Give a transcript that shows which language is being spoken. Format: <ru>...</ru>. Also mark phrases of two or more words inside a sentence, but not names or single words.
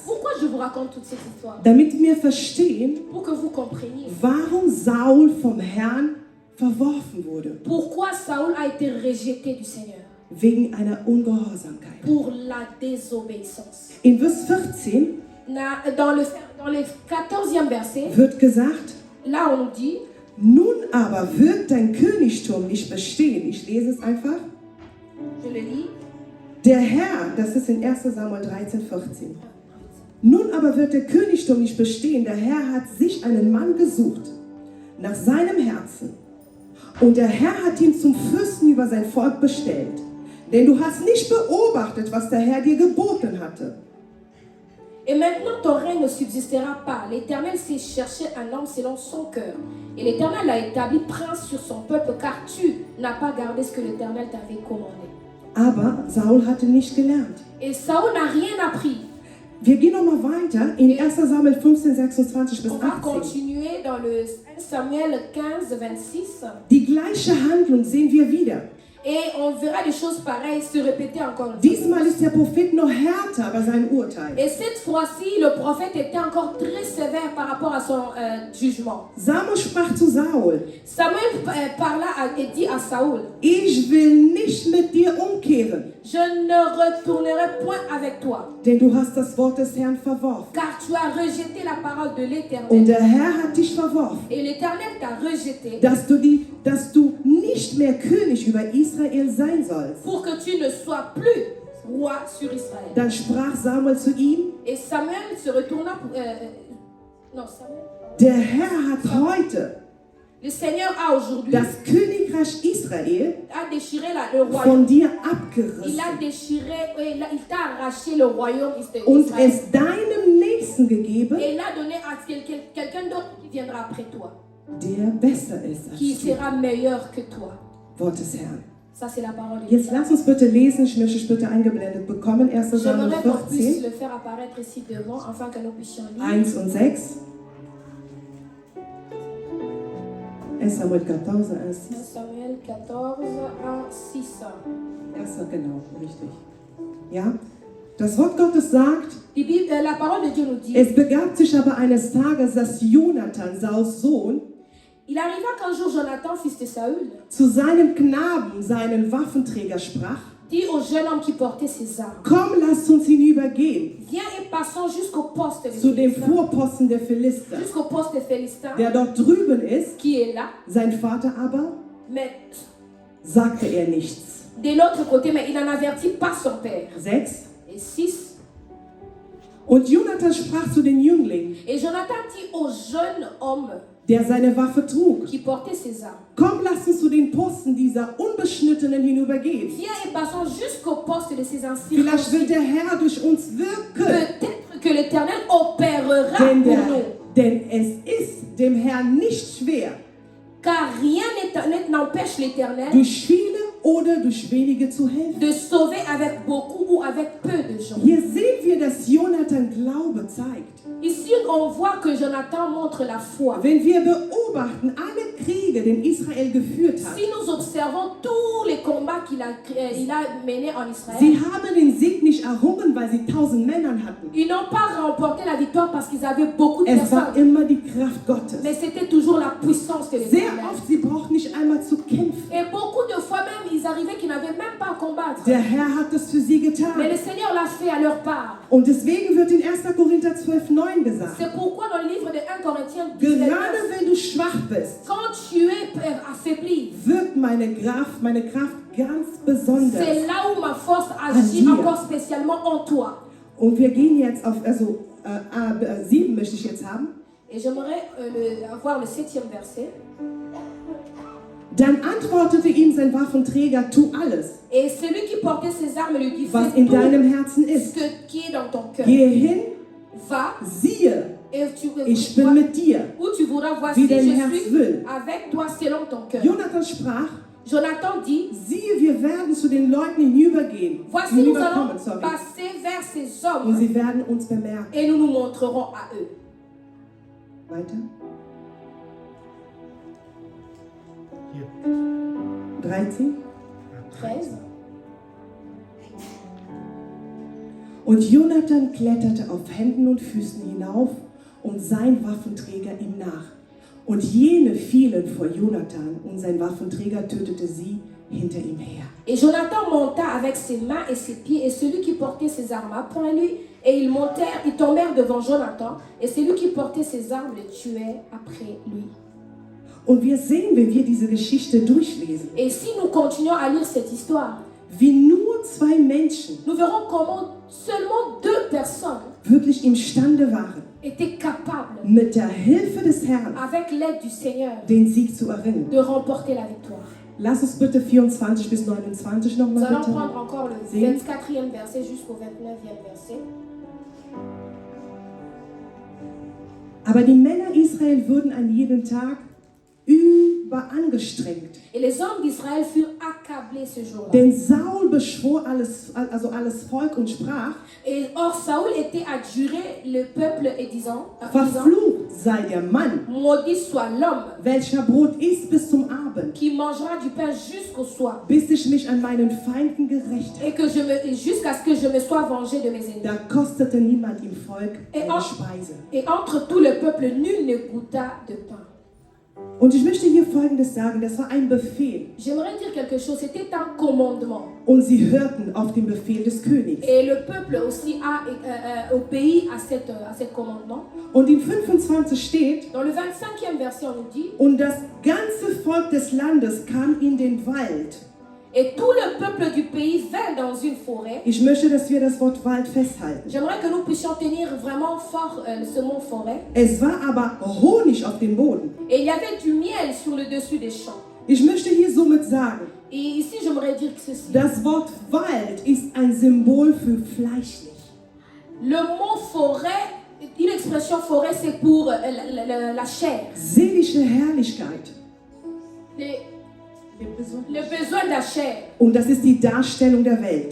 <fr>Pourquoi je vous raconte toute cette histoire?</fr> <de>Damit wir verstehen,</de> <fr>Pour que vous compreniez.</fr> <de>warum Saul vom Herrn verworfen wurde.</de> <fr>Pourquoi Saoul a été rejeté du Seigneur?</fr> <de>Wegen einer Ungehorsamkeit.</de> <fr>Pour la désobéissance.</fr> <de>In Vers 14</de> <fr>Dans le 14e verset,</fr> <de>wird gesagt,</de> <fr>là on dit,</fr> <de>nun aber wird dein Königtum nicht bestehen. Ich lese es einfach.</de> <fr>je le lis,</fr> <de>Der Herr, das ist in 1. Samuel 13, 14. Nun aber wird der Königtum nicht bestehen. Der Herr hat sich einen Mann gesucht, nach seinem Herzen. Und der Herr hat ihn zum Fürsten über sein Volk bestellt. Denn du hast nicht beobachtet, was der Herr dir geboten hatte.</de> <fr>et maintenant ton règne ne subsistera pas. L'Éternel s'est cherché un homme selon son cœur. Et l'Éternel l'a établi prince sur son peuple, car tu n'as pas gardé ce que l'Éternel t'avait commandé.</fr> <de>Aber Saul hatte nicht gelernt.</de> <fr>Et Saoul n'a rien appris.</fr> <de>Wir gehen nochmal weiter in 1. Samuel 15, 26 bis</de> <fr>On va 18. continuer dans le 1 Samuel 15, 26.</fr> <de>Die gleiche Handlung sehen wir wieder.</de> <fr>Et on verra des choses pareilles se répéter encore une fois.</fr> <de>Diesmal ist der Prophet noch härter bei seinem Urteil.</de> <fr>Et cette fois-ci, le prophète était encore très sévère par rapport à son jugement.</fr> <de>Samuel sprach zu Saul,</de> <fr>Samuel parla et dit à Saoul,</fr> <de>ich will nicht mit dir umkehren,</de> <fr>je ne retournerai point avec toi,</fr> <de>denn du hast das Wort des Herrn verworfen.</de> <fr>car tu as rejeté la parole de</fr> <de>Und</de> <fr>l'Éternel.</fr> <de>der Herr hat dich verworfen,</de> <fr>Et l'Éternel t'a rejeté</fr> <de>dass du nicht mehr König über Israel sein sollst.</de> <fr>pour que tu ne sois plus roi sur Israël.</fr> <de>Dann sprach Samuel zu ihm,</de> <fr>Et Samuel se retourna pour... non, Samuel.</fr> <de>der Herr hat heute</de> <fr>Le Seigneur a aujourd'hui</fr> <de>das Königreich Israel</de> <fr>a déchiré le royaume.</fr> <de>von dir</de> <fr>Il a</fr> <de>abgerissen</de> <fr>déchiré, il t'a arraché le royaume</fr> <de>und</de> <fr>d'Israël.</fr> <de>es deinem Nächsten gegeben,</de> <fr>Et il l'a donné à quelqu'un d'autre qui viendra après toi,</fr> <de>der besser ist</de> <fr>qui</fr> <de>als du.</de> <fr>sera meilleur que toi.</fr> <de>Wort des Herrn.</de> <fr>Ça, c'est la parole de Dieu.</fr> <de>Jetzt lass uns bitte lesen, ich möchte es bitte eingeblendet bekommen, 1. Samuel</de> <fr>J'aimerais qu'on puisse 14, le faire apparaître ici devant, afin que nous puissions lire.</fr> <de>1 und 6. 1 Samuel 14, 1, 6.</de> <fr>1 Samuel 14, 1, 6.</fr> <de>Erster, genau, richtig. Ja? Das Wort Gottes sagt,</de> <fr>Die Bible, la parole de Dieu nous dit,</fr> <de>es begab sich aber eines Tages, dass Jonathan, Sauls Sohn,</de> <fr>il arriva qu'un jour Jonathan, fils de Saül,</fr> <de>zu seinem Knaben, seinen Waffenträger, sprach,</de> <fr>dit au jeune homme qui portait ses armes,</fr> <de>komm, lasst uns hinübergehen</de> <fr>viens et passons jusqu'au poste des</fr> <de>zu dem</de> <fr>Philistins,</fr> <de>Vorposten der Philister,</de> <fr>jusqu'au poste des Philistins,</fr> <de>der dort drüben ist.</de> <fr>qui est là,</fr> <de>Sein Vater aber</de> <fr>mais</fr> <de>sagte er nichts.</de> <fr>de l'autre côté, mais il n'en avertit pas son père.</fr> <de>6.</de> <fr>Et 6.</fr> <de>Und Jonathan sprach zu den Jünglingen,</de> <fr>Et Jonathan dit au jeune homme</fr> <de>der seine Waffe trug:</de> <fr>qui portait ses armes,</fr> <de>Komm, lass uns zu den Posten dieser Unbeschnittenen hinübergehen.</de> <fr>viens et passons jusqu'au poste de ces</fr> <de>Vielleicht wird</de> <fr>incirconcis.</fr> <de>der Herr durch uns wirken,</de> <fr>Peut-être que l'Éternel opérera</fr> <de>denn,</de> <fr>pour nous.</fr> <de>denn es ist dem Herrn nicht schwer,</de> <fr>Car rien n'empêche l'Éternel</fr> <de>durch viele oder durch wenige zu helfen.</de> <fr>de sauver avec beaucoup ou avec peu de gens.</fr> <de>Hier sehen wir, dass Jonathan Glaube zeigt.</de> <fr>Ici, on voit que Jonathan montre la foi.</fr> <de>Wenn wir beobachten alle Kriege, den Israel geführt hat,</de> <fr>Si nous observons tous les combats qu'il a menés en Israël,</fr> <de>sie haben den Sieg nicht errungen, weil sie 1000 Männern hatten.</de> <fr>ils n'ont pas remporté la victoire parce qu'ils avaient beaucoup de</fr> <de>Es war</de> <fr>personnes.</fr> <de>immer die Kraft Gottes.</de> <fr>Mais c'était toujours la puissance de</fr> <de>Sehr</de> <fr>l'Éternel.</fr> <de>oft, sie brauchten nicht einmal zu kämpfen.</de> <fr>Et beaucoup de fois même, ils arrivaient qu'ils n'avaient même pas à combattre.</fr> <de>Der Herr hat es für sie</de> <fr>Mais</fr> <de>getan.</de> <fr>le Seigneur l'a fait à leur part.</fr> <de>Und deswegen wird in 1. Korinther 12,9 gesagt,</de> <fr>C'est pourquoi dans le livre de 1 Corinthiens 19, gerade wenn du schwach bist, quand tu es affaibli, wirkt meine Kraft ganz besonders. c'est là où ma force agit Agir. encore spécialement en toi.</fr> <de>Und wir gehen jetzt auf, 7 möchte ich jetzt haben.</de> <fr>Et j'aimerais avoir le 7e verset.</fr> <de>Dann antwortete ihm sein Waffenträger, tu alles,</de> <fr>Et celui qui portait ses armes lui dit,</fr> <de>was</de> <fr>fais</fr> <de>in</de> <fr>tout</fr> <de>deinem Herzen ist.</de> <fr>ce qui est dans ton cœur.</fr> <de>Gehe hin,</de> <fr>Va</fr> <de>siehe,</de> <fr>et</fr> <de>ich bin mit dir.</de> <fr>où tu voudras, voici,</fr> <de>Wie dein</de> <fr>je</fr> <de>Herz</de> <fr>suis</fr> <de>will.</de> <fr>avec toi selon ton cœur.</fr> <de>Jonathan sprach,</de> <fr>Jonathan dit,</fr> <de>siehe, wir werden zu den Leuten hinübergehen,</de> <fr>voici nous allons</fr> <de>hinüberkommen,</de> <fr>passer vers ces</fr> <de>und</de> <fr>hommes</fr> <de>sie werden uns bemerken.</de> <fr>et nous nous montrerons à eux.</fr> <de>Weiter.</de> <fr>Hier.</fr> <de>13.</de> <fr>13.</fr> <de>Und Jonathan kletterte auf Händen und Füßen hinauf und sein Waffenträger ihm nach. Und jene fielen vor Jonathan und sein Waffenträger tötete sie hinter ihm her.</de> <fr>Et Jonathan monta avec ses mains et ses pieds, et celui qui portait ses armes après lui, et ils tombèrent devant Jonathan, et celui qui portait ses armes le tuait après lui.</fr> <de>Und wir sehen, wenn wir diese Geschichte durchlesen,</de> <fr>Et si nous continuons à lire cette histoire,</fr> <de>wie nur 2 Menschen</de> <fr>nous verrons comment seulement 2 personnes</fr> <de>wirklich imstande waren,</de> <fr>étaient capables,</fr> <de>mit der Hilfe des Herrn</de> <fr>avec l'aide du Seigneur,</fr> <de>den Sieg zu erringen.</de> <fr>de remporter la victoire.</fr> <de>Lass uns bitte 24 bis 29</de> <fr>Nous</fr> <de>nochmal</de> <fr>allons</fr> <de>bitte.</de> <fr>prendre encore le Si. 24e verset jusqu'au 29e verset.</fr> <de>Aber die Männer Israel wurden an jedem Tag überangestrengt.</de> <fr>Et les hommes d'Israël furent accablés ce jour-là.</fr> <de>Denn Saul beschwor alles Volk und sprach,</de> <fr>Et or Saoul était adjuré le peuple et disant,</fr> <de>verflucht sei der Mann,</de> <fr>maudit soit l'homme</fr> <de>welcher Brot isst bis zum Abend,</de> <fr>qui mangera du pain jusqu'au soir,</fr> <de>bis ich mich an meinen Feinden gerecht habe.</de> <fr>et que jusqu'à ce que je me sois vengé de mes ennemis.</fr> <de>Da kostete niemand im Volk</de> <fr>Et</fr> <de>eine Speise.</de> <fr>entre tout le peuple, nul ne goûta de pain.</fr> <de>Und ich möchte hier Folgendes sagen, das war ein Befehl.</de> <fr>J'aimerais dire quelque chose, c'était un commandement.</fr> <de>Und sie hörten auf den Befehl des Königs.</de> <fr>Et le peuple aussi a obéi à cet commandement.</fr> <de>Und in 25 steht,</de> <fr>Dans le 25e verset, on nous dit,</fr> <de>und das ganze Volk des Landes kam in den Wald.</de> <fr>et tout le peuple du pays vint dans une forêt.</fr> <de>Ich möchte, dass wir das Wort Wald festhalten.</de> <fr>J'aimerais que nous puissions tenir vraiment fort ce mot forêt.</fr> <de>Es war aber Honig auf dem Boden.</de> <fr>Et il y avait du miel sur le dessus des champs.</fr> <de>Ich möchte hier somit sagen,</de> <fr>Et ici, j'aimerais dire que ceci.</fr> <de>das Wort Wald ist ein Symbol für fleischlich.</de> <fr>Le mot forêt, une expression forêt, c'est pour la chair.</fr> <de>Seelische Herrlichkeit.</de> <fr>Le besoin de la chair.</fr> <de>Und das ist die Darstellung der Welt.</de>